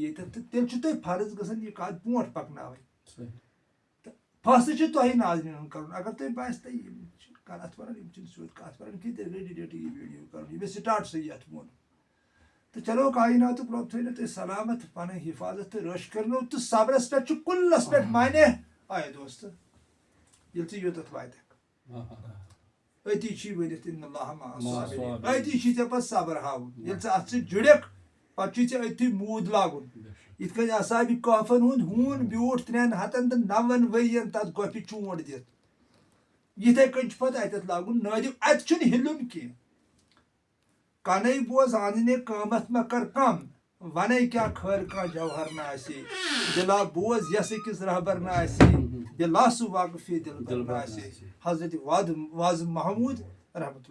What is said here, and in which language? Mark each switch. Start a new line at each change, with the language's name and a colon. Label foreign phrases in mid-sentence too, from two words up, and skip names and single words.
Kashmiri: ییٚتٮ۪تھ تہٕ تیٚلہِ چھُ تۄہہِ فرض گژھان یہِ کتھ برونٛٹھ پکناوٕنۍ تہٕ فٲصلہٕ چھُ تۄہہِ ناظریٖنن کرُن اگر تۄہہِ باسہِ تۄہہِ یِم چھِ غلط ونان یِم چھِنہٕ سیوٚد کتھ ونان کینٛہہ تیٚلہِ گٔے ڈِلیٹ یہِ ویٖڈیو کرُن یہِ مےٚ سٹاٹسٕے یتھ ووٚن تہٕ چلو کایناتُک رۄب تھٲینو تُہۍ سلامت پنٕنۍ حفاظت تہٕ رٲچھ کرنو تہٕ صبرس پٮ۪ٹھ چھُ کُلس پٮ۪ٹھ مانے آے دوستہٕ ییٚلہِ ژٕ یوٚتتھ واتکھ أتی چھی ؤنِتھ
Arabic: اِن اللہ مع الصابرین
Kashmiri: أتی چھی ژےٚ پتہٕ صبر ہاوُن ییٚلہِ ژٕ اتھ سۭتۍ جُڑکھ پتہٕ چھُے ژےٚ أتھی موٗد لاگُن یِتھ کٔنۍ اصحابِ کہفن ہُنٛد ہوٗن بیوٗٹھ 3 ہتن تہٕ 90 ؤرین تتھ گۄپھِ چونٛٹ دِتھ یِتھے کٔنۍ چھُ پتہٕ اتٮ۪تھ لاگُن نٲدِم اتہِ چھُنہٕ ہِلُن کینٛہہ کنے بوز آننے قۭمت مہ کر کم ونے کیٛاہ خٲر کانٛہہ جوہر نہ آسے دلا بوز یس أکِس رہبر نہ آسے دلا سُہ واقفے دل نہ آسے حضرت واز محموٗد رحمتہ